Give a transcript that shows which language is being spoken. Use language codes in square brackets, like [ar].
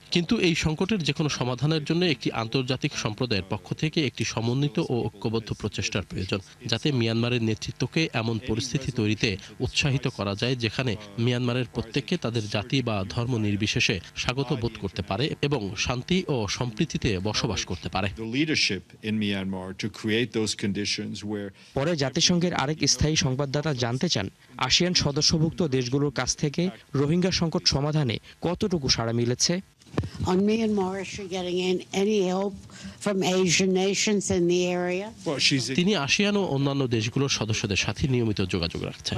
[bn] কিন্তু এই সংকটের যে কোনো সমাধানের জন্য একটি আন্তর্জাতিক সম্প্রদায়ের পক্ষ থেকে একটি সমন্বিত ও ঐক্যবদ্ধ প্রচেষ্টার প্রয়োজন, যাতে মিয়ানমারের নেতৃত্বকে এমন পরিস্থিতি তৈরিতে উৎসাহিত করা যায় যেখানে মিয়ানমারের প্রত্যেককে তাদের জাতি বা ধর্ম নির্বিশেষে স্বাগত বোধ করতে পারে এবং শান্তি ও সম্প্রীতিতে বসবাস করতে পারে। পরে জাতিসংঘের আরেক স্থায়ী সংবাদদাতা জানতে চান, আসিয়ান সদস্যভুক্ত দেশগুলোর কাছ থেকে রোহিঙ্গা সংকট সমাধানে কতটুকু সাড়া মিলেছে। [en] On Myanmar, is she getting any help from Asian nations in the area? [bn] তিনি আসিয়ান ও অন্যান্য দেশগুলোর সদস্যদের সাথে নিয়মিত যোগাযোগ রাখছেন।